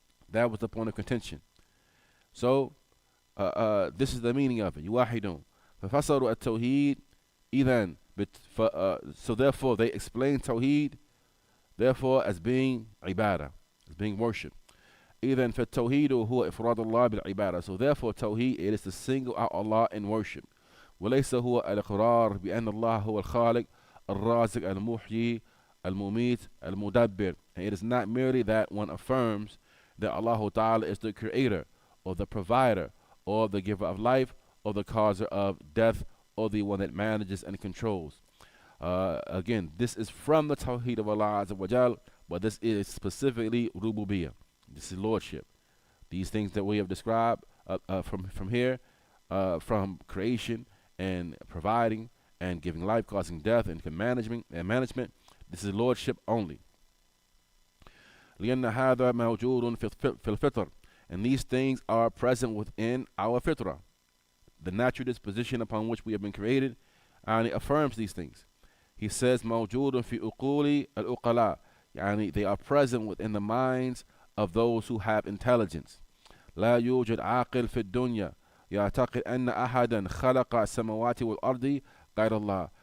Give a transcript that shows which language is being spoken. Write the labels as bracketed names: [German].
[English] That was the point of contention. So this is the meaning of it. [Arabic] يوحدون. ففسروا التوحيد إذن. [English] So therefore they explain tawheed, therefore as being ibadah, as being worship. [Arabic] إذن فالتوحيد هو إفراد الله بالعبادة. [English] So therefore tawheed, it is to single out Allah in worship. [Arabic] وليس هو الإقرار بأن الله هو الخالق الرازق المحيي المميت المدبر. [English] And it is not merely that one affirms that Allah Ta'ala is the creator, or the provider, or the giver of life, or the causer of death, or the one that manages and controls. Again, this is from the Tawheed of Allah Azza wa Jal, but this is specifically Rububiyyah. This is lordship. These things that we have described from here, from creation and providing and giving life, causing death, and management, this is lordship only. [Arabic] لأن هذا موجود في الفطر. [English] And these things are present within our fitrah, the natural disposition upon which we have been created, and it affirms these things. He says, [Arabic] موجود في عقول العقلاء. [English] يعني they are present within the minds of those who have intelligence. [Arabic] لا يوجد عاقل في الدنيا يعتقد أن أحدا خلق السماوات والأرض غير الله.